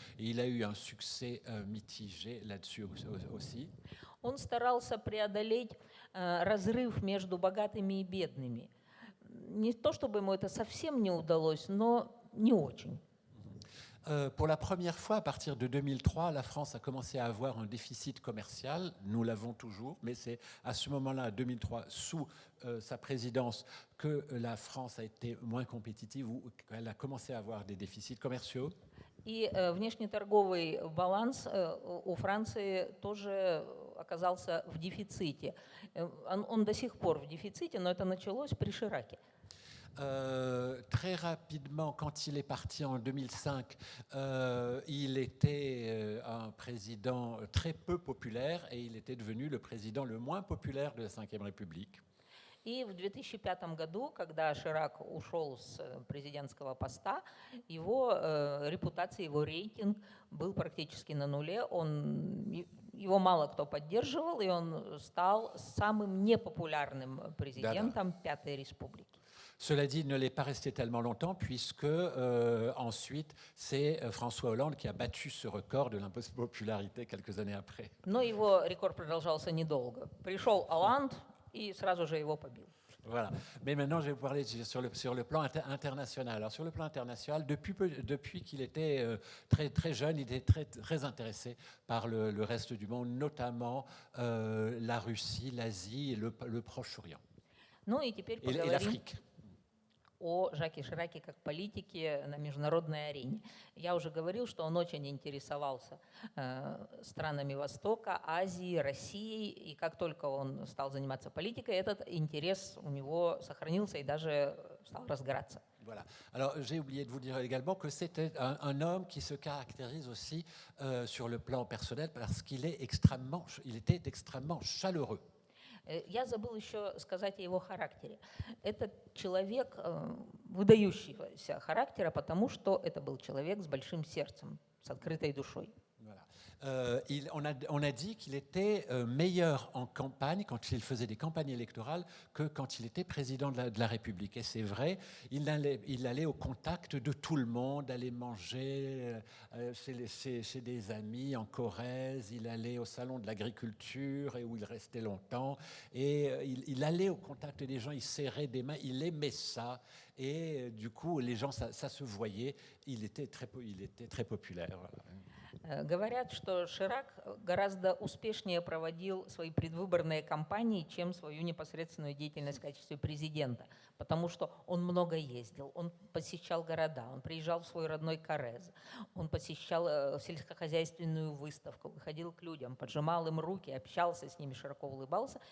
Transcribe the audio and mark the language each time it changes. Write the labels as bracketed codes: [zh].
[fr] Et il a eu un succès mitigé là-dessus aussi. [ru] Он старался преодолеть разрыв между богатыми и бедными. Не то чтобы ему это совсем не удалось, но не очень. [fr] Pour la première fois, à partir de 2003, la France a commencé à avoir un déficit commercial. Nous l'avons toujours, mais c'est à ce moment-là, 2003, sous sa présidence, que la France a été moins compétitive, ou qu'elle a commencé à avoir des déficits commerciaux. [ru] И внешнеторговый баланс у Франции тоже оказался в дефиците. Он до сих пор в дефиците, но это началось при Шираке. [fr] Très rapidement, quand il est parti en 2005, il était un président très peu populaire et il était devenu le président le moins populaire de la Ve République. [ru] И в 2005 году, когда Ширак ушел с президентского поста, его репутация, его рейтинг был практически на нуле. Его мало кто поддерживал, и он стал самым непопулярным президентом Пятой Республики. [fr] Cela dit, il ne l'est pas resté tellement longtemps puisque ensuite c'est François Hollande qui a battu ce record de l'impopularité quelques années après. [ru] Но его рекорд продолжался недолго. Пришел Оланд и сразу же его побил. [fr] Voilà. Mais maintenant, je vais vous parler sur le plan international. Alors, sur le plan international, depuis qu'il était très, très jeune, il était très, très intéressé par le reste du monde, notamment la Russie, l'Asie et le Proche-Orient. [ru] Ну и теперь [fr] Et [ru] поговорим [fr] l'Afrique. [ru] о Жаке Шираке как политике на международной арене. Я уже говорил, что он очень интересовался странами Востока, Азии, Россией, и как только он стал заниматься политикой, этот интерес у него сохранился и даже стал разгораться. [fr] Voilà. Alors, j'ai oublié de vous dire également que c'était un homme qui se caractérise aussi sur le plan personnel parce qu'il était extrêmement chaleureux. [ru] Я забыл еще сказать о его характере. Этот человек выдающегося характера, потому что это был человек с большим сердцем, с открытой душой. [fr] Voilà. On a dit qu'il était meilleur en campagne, quand il faisait des campagnes électorales, que quand il était président de la République. Et c'est vrai, il allait au contact de tout le monde, allait manger chez des amis en Corrèze, il allait au salon de l'agriculture et où il restait longtemps. Et il allait au contact des gens, il serrait des mains, il aimait ça. Et du coup, les gens, ça se voyait, il était très populaire. Voilà. [ru] Говорят, что Ширак гораздо успешнее проводил свои предвыборные кампании, чем свою непосредственную деятельность в качестве президента, потому что он много ездил, он посещал города, он приезжал в свой родной Коррез, он посещал сельскохозяйственную выставку, выходил к людям, поджимал им руки, общался с ними, широко улыбался.